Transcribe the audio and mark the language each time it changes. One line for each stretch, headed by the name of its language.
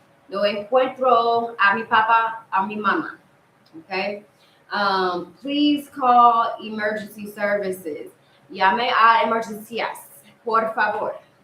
Spanish: No encuentro a mi papa, a mi mama.
English: Okay. Please call emergency services.
Spanish: Llame a emergencias, por favor.